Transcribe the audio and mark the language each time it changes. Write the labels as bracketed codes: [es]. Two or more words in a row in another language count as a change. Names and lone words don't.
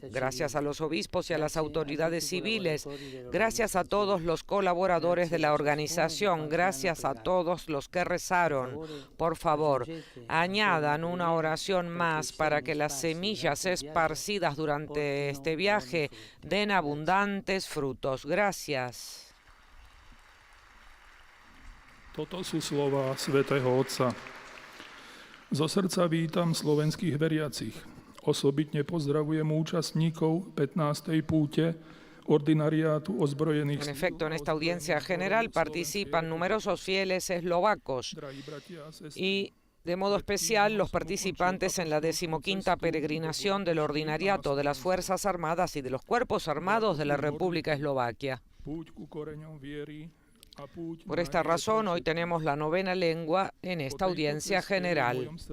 [es] Gracias a los obispos y a las autoridades civiles. Gracias a todos los colaboradores de la organización. Gracias a todos los que rezaron. Por favor, añadan una oración más para que las semillas esparcidas durante este viaje den abundantes frutos. Gracias. [sk] Toto sú slova svätého Otca. Zo srdca vítam slovenských veriacich. Osobitne pozdravujem účastníkov 15. púte Ordinariátu ozbrojených [es] En efecto, en esta audiencia general participan numerosos fieles eslovacos y de modo especial los participantes en la 15ª peregrinación del Ordinariato de las Fuerzas Armadas y de los Cuerpos Armados de la República Eslovaquia. Por esta razón, hoy tenemos la novena lengua en esta audiencia general.